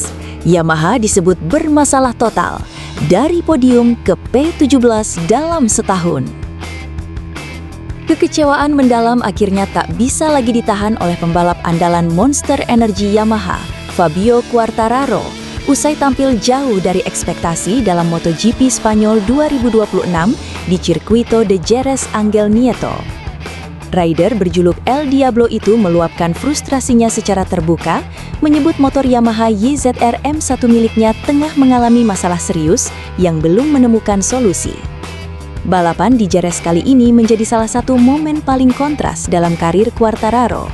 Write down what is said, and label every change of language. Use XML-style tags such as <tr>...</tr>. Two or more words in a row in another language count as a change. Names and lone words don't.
<id>Yamaha disebut bermasalah total, dari podium ke P17 dalam setahun. Kekecewaan mendalam akhirnya tak bisa lagi ditahan oleh pembalap andalan Monster Energy Yamaha, Fabio Quartararo, usai tampil jauh dari ekspektasi dalam MotoGP Spanyol 2026 di Circuito de Jerez Angel Nieto. Rider berjuluk El Diablo itu meluapkan frustrasinya secara terbuka, menyebut motor Yamaha YZR M1 miliknya tengah mengalami masalah serius yang belum menemukan solusi. Balapan di Jerez kali ini menjadi salah satu momen paling kontras dalam karir Quartararo.</id>